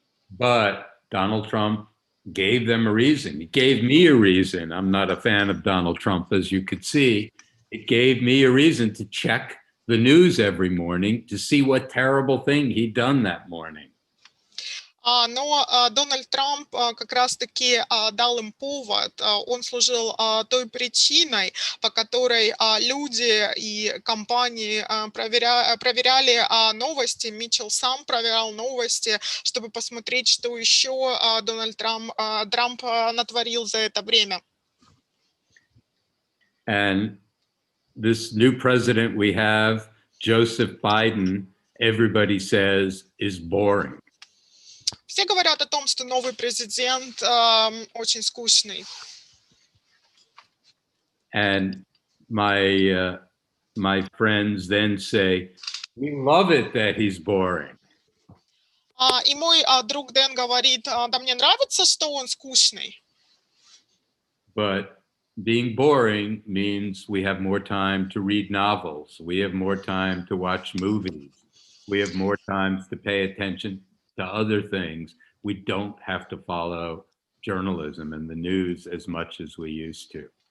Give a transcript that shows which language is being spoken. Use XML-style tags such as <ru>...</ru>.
<en>But Donald Trump gave them a reason. He gave me a reason. I'm not a fan of Donald Trump, as you could see. It gave me a reason to check the news every morning to see what terrible thing he'd done that morning.</en> <ru>Но Дональд Трамп как раз-таки дал им повод. Он служил той причиной, по которой люди и компании проверяли новости. Митчелл сам проверял новости, чтобы посмотреть, что еще Дональд Трамп натворил за это время.</ru> <en>And this new president we have, Joseph Biden, everybody says is boring.</en> <ru>Все говорят о том, что новый президент очень скучный.</ru> <en>And my friends then say, we love it that he's boring.</en> <ru>И мой друг Дэн говорит, да мне нравится, что он скучный.</ru> <en>But being boring means we have more time to read novels. We have more time to watch movies. We have more time to pay attention to other things. We don't have to follow journalism and the news as much as we used to.</en>